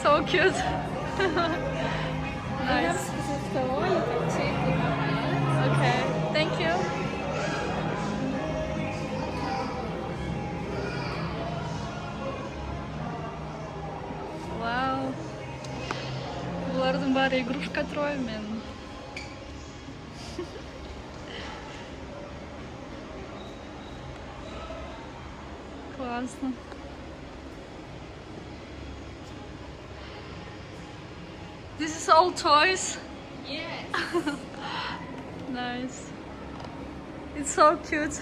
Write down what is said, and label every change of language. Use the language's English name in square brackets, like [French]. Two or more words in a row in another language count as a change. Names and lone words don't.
[English] cute. We have Nice. specific store, you can check the camera. Okay, thank you. Вау. [Kazakh] Бұлардың бәрі игрушка троймен. [Russian] Классно. [English] This is all toys. Yes. Nice. It's so cute.